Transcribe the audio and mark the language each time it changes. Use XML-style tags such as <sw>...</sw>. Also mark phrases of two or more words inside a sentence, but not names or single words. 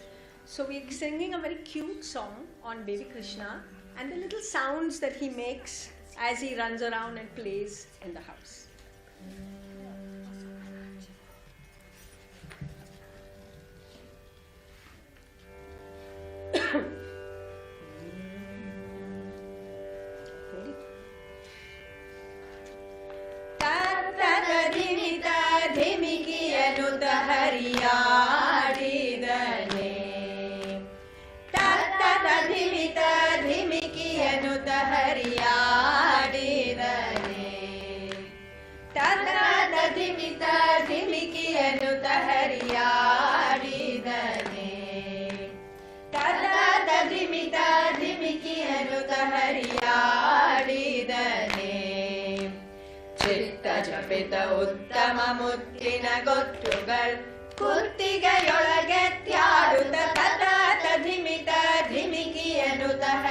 <en>So we're singing a very cute song on baby Krishna and the little sounds that he makes as he runs around and plays in the house. Ready?</en> <kn>ತತ್ತದಧಿಮಿತ ಧಿಮಿಕಿಯನುತ ಹರಿಯಾಡಿದನೆ ತತ್ತದಧಿಮಿತ ಧಿಮಿಕಿಯನುತ ಹರಿಯಾಡಿದನೆ ತತ್ತದಧಿಮಿತ ಧಿಮಿಕಿಯನುತ ಹರಿಯಾಡಿದನೆ ತತ್ತದಧಿಮಿತ ಧಿಮಿಕಿಯನುತ ಹರಿಯಾಡಿದನೆ ಚಿತ್ತ ಜಪಿತ ಉತ್ತಮ ಮುತ್ತಿನ ಗೊತ್ತುಗಳ್ ಕುತ್ತಿಗೆಯೊಳಗೆತ್ಯಾಡುತ್ತ ತತ ಧಿಮಿತ ಧಿಮಿಕಿಯನುತ</kn>